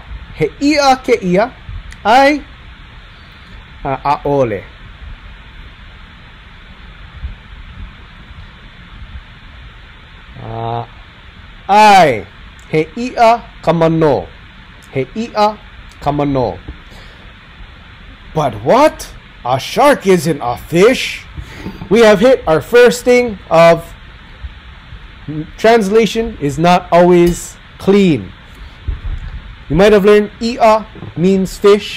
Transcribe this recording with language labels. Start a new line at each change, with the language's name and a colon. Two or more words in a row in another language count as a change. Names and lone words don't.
Hawaiian: He ia ke ia. Ai a ole. Ai he ia kamano. He ia kamano.
English: But what? A shark isn't a fish. We have hit our first thing of translation is not always clean. You might have learned ia means fish.